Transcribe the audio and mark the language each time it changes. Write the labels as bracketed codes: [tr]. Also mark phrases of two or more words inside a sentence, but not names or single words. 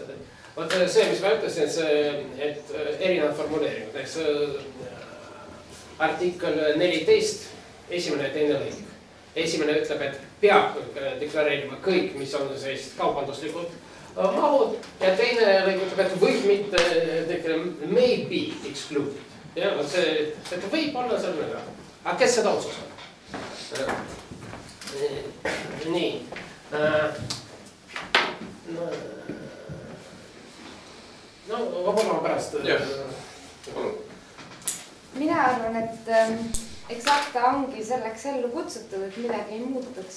[et] Vot see, mis ma ütlesin, et erinevad formuleeringud. Artikkel 14, esimene ja teine lõik. Esimene ütleb, et peab deklareerima kõik, mis on sellist kaubanduslikud mahud. Ja teine lõik ütleb, et võib mitte deklareerima, [en] may be excluded. [et] Ja see, et võib olla seal mõnda. Aga kes seda otsustab? Nii. No, võib-olla pärast. Mina arvan, et eks akta ongi selleks ellu kutsutud, et midagi ei muutuks.